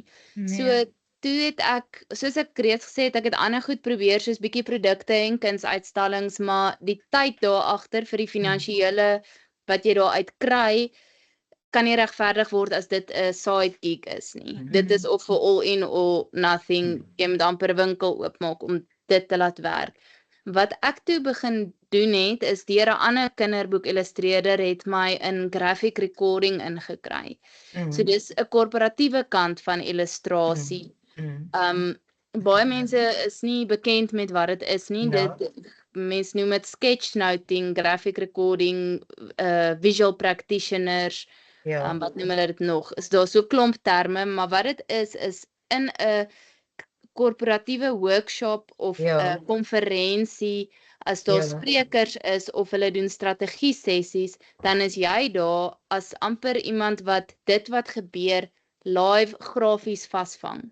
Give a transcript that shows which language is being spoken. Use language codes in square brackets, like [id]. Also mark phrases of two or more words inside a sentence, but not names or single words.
[af] So toe het ek, soos ek reeds gesê het, ek het ander goed probeer soos bietjie produkte en kunsuitstallings, maar die tyd daar agter vir die finansiële wat jy daar uit kry, kan nie regverdig word as dit 'n [en] side gig [af] is nie. Dit is of [en] for all in or nothing. [af] Jy moet amper 'n winkel oopmaak om dit te laat werk. Wat ek toe begin doen het, is deur 'n ander kinderboek illustreerder het my in [en] graphic recording [af] ingekry. So dis 'n korporatiewe kant van illustrasie. Baie mense is nie bekend met wat dit is nie. Ja. Mense noem dit sketchnoting, [en] graphic recording, visual practitioners, [af] wat noem hulle dit nog? Is daar so klomp terme, maar wat dit is in 'n korporatiewe workshop of 'n Ja. konferensie, as daar Ja. sprekers is of hulle doen strategie sessies, dan is jy daar as amper iemand wat dit wat gebeur live grafies vasvang.